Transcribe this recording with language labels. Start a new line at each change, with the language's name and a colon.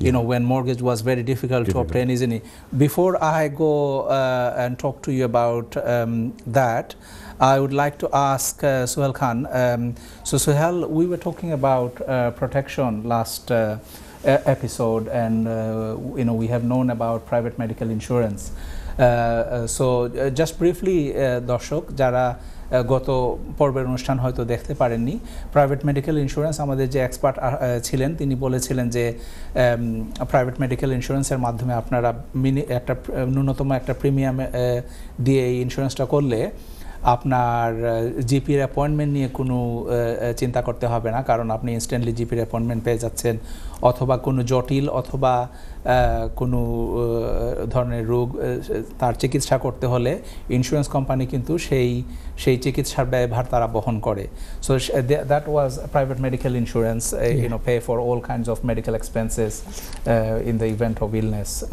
English: When mortgage was very difficult to obtain, isn't it? Before I go and talk to you about that, I would like to ask Suhail Khan. So Suhail, we were talking about protection last episode, and we have known about private medical insurance. So just briefly,
Bangla: দর্শক যারা গত পর্বের অনুষ্ঠান হয়তো দেখতে পারেননি, private medical insurance আমাদের যে এক্সপার্ট ছিলেন তিনি বলেছিলেন যে প্রাইভেট মেডিকেল ইন্স্যুরেন্সের মাধ্যমে আপনারা ন্যূনতম একটা প্রিমিয়াম দিয়ে এই ইন্স্যুরেন্সটা করলে আপনার জিপির অ্যাপয়েন্টমেন্ট নিয়ে কোনো চিন্তা করতে হবে না, কারণ আপনি ইনস্ট্যান্টলি জিপির অ্যাপয়েন্টমেন্ট পেয়ে যাচ্ছেন, অথবা কোনো জটিল অথবা কোনো ধরনের রোগ তার চিকিৎসা করতে হলে ইন্স্যুরেন্স কোম্পানি কিন্তু সেই চিকিৎসার ব্যয়ভার তারা বহন করে।
English: So that was private medical insurance pay for all kinds of medical expenses in the event of illness.